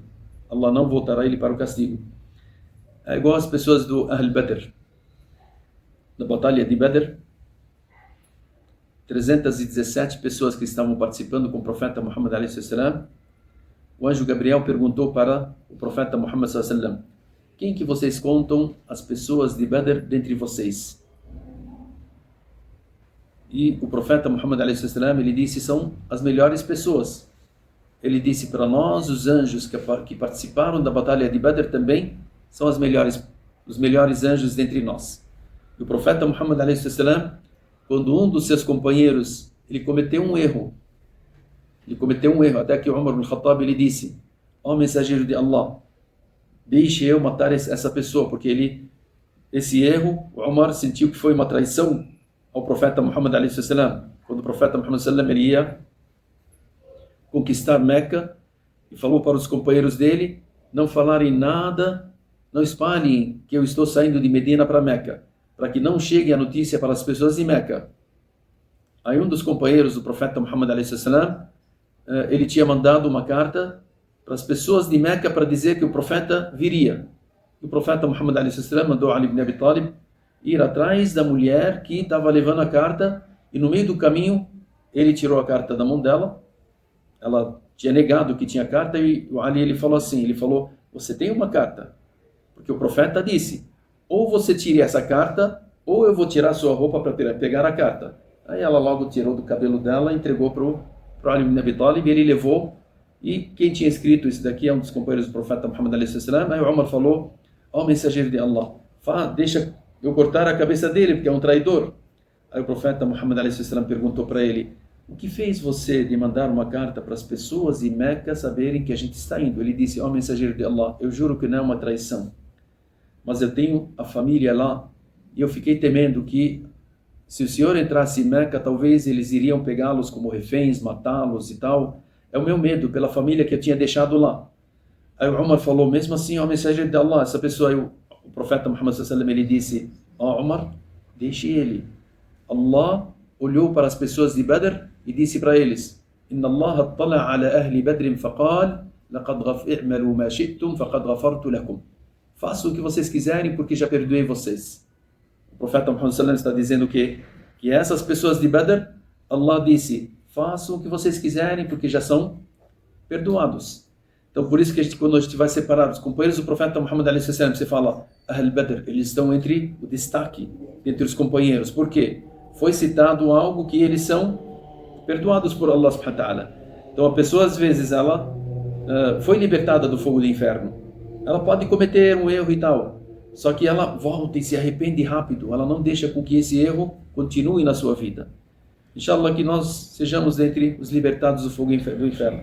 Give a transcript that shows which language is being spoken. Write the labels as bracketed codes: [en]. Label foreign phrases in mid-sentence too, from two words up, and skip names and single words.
[pt] Allah não voltará ele para o castigo. É igual as pessoas do [ar] أهل بدر. [pt] Na batalha de Badr, 317 pessoas que estavam participando com o profeta Muhammad a.s. o anjo Gabriel perguntou para o profeta Muhammad [ar] صلى الله عليه وسلم: [pt] quem que vocês contam as pessoas de Badr dentre vocês? E o profeta Muhammad [ar] عليه وسلم, [pt] ele disse: são as melhores pessoas. Ele disse para nós, os anjos que participaram da batalha de Badr também são os melhores anjos dentre nós. E o profeta Muhammad [ar] عليه وسلم, [pt] quando um dos seus companheiros, ele cometeu um erro, até que Umar ibn Khattab, ele disse: ó mensageiro de Allah, deixe eu matar essa pessoa, porque esse erro, o Umar sentiu que foi uma traição ao profeta Muhammad [ar] عليه وسلم. [pt] Quando o profeta Muhammad [ar] صلى الله عليه وسلم, [pt] ele ia conquistar Meca, e falou para os companheiros dele não falarem nada, não espalhem que eu estou saindo de Medina para Meca, para que não chegue a notícia para as pessoas de Meca. Aí um dos companheiros do profeta Muhammad [ar] عليه وسلم, [pt] ele tinha mandado uma carta para as pessoas de Meca para dizer que o profeta viria. E o profeta Muhammad [ar] عليه وسلم [pt] mandou Ali ibn Abi Talib ir atrás da mulher que estava levando a carta, e no meio do caminho ele tirou a carta da mão dela. Ela tinha negado que tinha carta, e o Ali, ele falou assim, você tem uma carta, porque o profeta disse, ou você tire essa carta, ou eu vou tirar sua roupa para pegar a carta. Aí ela logo tirou do cabelo dela e entregou para o Ali ibn Abi Talib, e ele levou. E quem tinha escrito isso daqui é um dos companheiros do profeta Muhammad [ar] عليه وسلم. [pt] Aí o Umar falou: ó mensageiro de Allah, deixa eu cortar a cabeça dele, porque é um traidor. Aí o profeta Muhammad [ar] عليه وسلم [pt] perguntou para ele: o que fez você de mandar uma carta para as pessoas em Meca saberem que a gente está indo? Ele disse: ó mensageiro de Allah, eu juro que não é uma traição, mas eu tenho a família lá, e eu fiquei temendo que se o senhor entrasse em Meca, talvez eles iriam pegá-los como reféns, matá-los e tal. É o meu medo pela família que eu tinha deixado lá. Aí o Umar falou: mesmo assim, ó mensageiro de Allah, essa pessoa, o profeta Muhammad [ar] صلى الله عليه وسلم, [pt] ele disse: ó Umar, deixe ele. Allah olhou para as pessoas de Badr e disse para eles: [ar] إن الله اطلع على أهل بدر فقال لقد اعملوا ما شئتم فقد غفرت لكم. [pt] Façam o que vocês quiserem, porque já perdoei vocês. O profeta Muhammad sallallahu alaihi wasallam está dizendo que essas pessoas de Badr, Allah disse: façam o que vocês quiserem, porque já são perdoados. Então, por isso que quando a gente vai separar os companheiros do profeta Muhammad [ar] عليه وسلم, [pt] você fala [ar] أهل بدر, [pt] eles estão entre o destaque, entre os companheiros. Por quê? Foi citado algo que eles são perdoados por Allah [ar] سبحانه وتعالى. [pt] Então, a pessoa, às vezes, ela foi libertada do fogo do inferno. Ela pode cometer um erro e tal, só que ela volta e se arrepende rápido. Ela não deixa com que esse erro continue na sua vida. Inshallah, que nós sejamos entre os libertados do fogo do inferno.